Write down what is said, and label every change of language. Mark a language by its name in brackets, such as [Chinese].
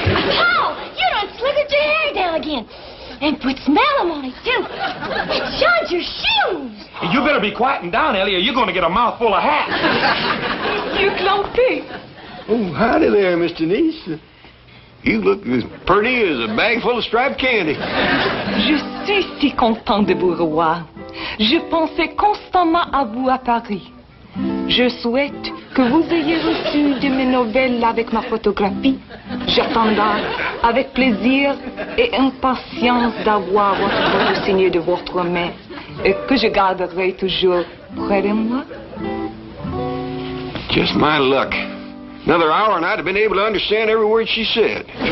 [English] Oh, you done slithered your hair down again. And put smell on it, too. It shines your shoes. You better be quieting down, Ellie, or you're going to get a mouthful of hats. You Claude. Oh, howdy there, Miss Denise. You look as pretty as a bag full of striped candy. [French] Je suis si content de vous revoir. Je pensais constamment à vous à Paris. Je souhaite que vous ayez reçu de mes nouvelles avec ma photographie. J'attendrai avec plaisir et impatience d'avoir votre photo signée de votre main et que je garderai toujours près de moi. [English] Just my luck. Another hour and I'd have been able to understand every word she said.